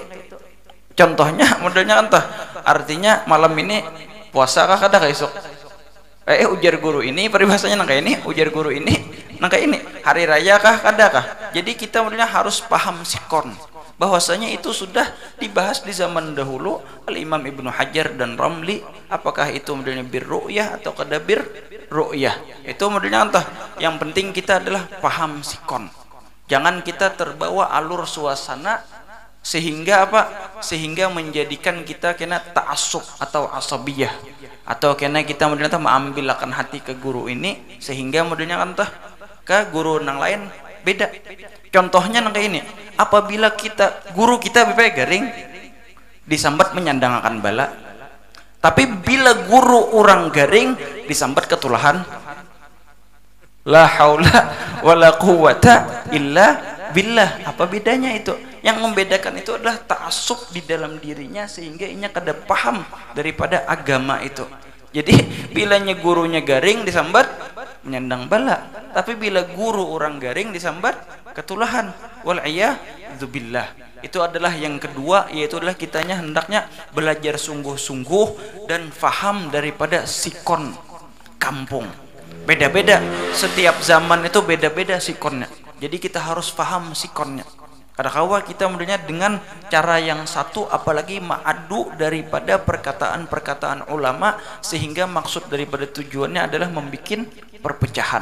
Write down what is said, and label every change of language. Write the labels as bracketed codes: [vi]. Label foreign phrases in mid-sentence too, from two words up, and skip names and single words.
[id] Contohnya modelnya entah. Artinya malam ini puasa [bjn] kah kada esok? Ujar guru ini peribahasanya nangkai ini, ujar guru ini nangkai ini. Hari raya kah kada kah? [id] Jadi kita modelnya harus paham sikon. Bahwasanya itu sudah dibahas di zaman dahulu Al-Imam Ibnu Hajar dan Ramli, apakah itu modelnya [ar] بالرؤية [id] atau kada [ar] بالرؤية. [id] Itu modelnya entah. Yang penting kita adalah paham sikon. Jangan kita terbawa alur suasana sehingga apa? Sehingga menjadikan kita kena ta'assub atau asabiyah, atau kena kita modelnya mengambil akan hati ke guru ini sehingga modelnya entah ke guru yang lain beda. Contohnya kayak ini, apabila kita guru kita bebek garing disambat menyandang akan bala, tapi bila guru orang garing disambat ketulahan, [ar] لا حول ولا قوة إلا بالله. [id] Apa bedanya itu? Yang membedakan itu adalah ta'assub di dalam dirinya sehingga [bjn] inya kada paham [id] daripada agama itu. Jadi bilanya gurunya garing disambat menyandang bala, tapi bila guru orang garing disambat ketulahan, [ar] والعياذ بالله. [id] Itu adalah yang kedua, yaitu adalah kitanya hendaknya belajar sungguh-sungguh dan faham daripada sikon kampung. Beda-beda, setiap zaman itu beda-beda sikonnya. Jadi kita harus faham sikonnya. Kadang-kadang kita modelnya dengan cara yang satu, apalagi ma'adu daripada perkataan-perkataan ulama, sehingga maksud daripada tujuannya adalah membuat perpecahan.